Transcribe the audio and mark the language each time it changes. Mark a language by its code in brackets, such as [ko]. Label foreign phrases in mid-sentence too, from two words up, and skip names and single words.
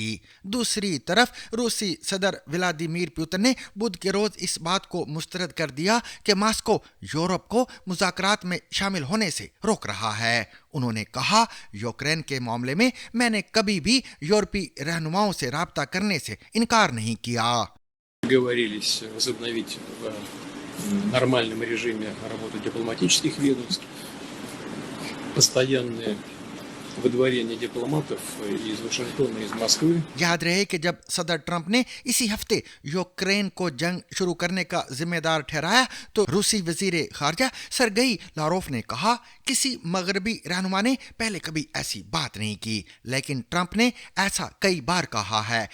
[ur] دوسری طرف روسی صدر ولادیمیر پوتن نے بدھ کے روز اس بات کو مسترد کر دیا کہ ماسکو یورپ کو مذاکرات میں شامل ہونے سے روک رہا ہے. انہوں نے کہا، یوکرین کے معاملے میں میں نے کبھی بھی یورپی رہنماؤں سے رابطہ کرنے سے انکار نہیں کیا. [ru] Договорились возобновить в нормальном режиме работу дипломатических ведомств, постоянное выдворение дипломатов из Вашингтона, из Москвы. [ur] یاد رہے کہ جب صدر ٹرمپ نے اسی ہفتے یوکرین کو جنگ شروع کرنے کا ذمہ دار ٹھہرایا، تو روسی وزیر خارجہ سرگئی لاروف نے کہا، کسی مغربی رہنما نے پہلے کبھی ایسی بات نہیں کی، لیکن ٹرمپ نے ایسا کئی بار کہا ہے.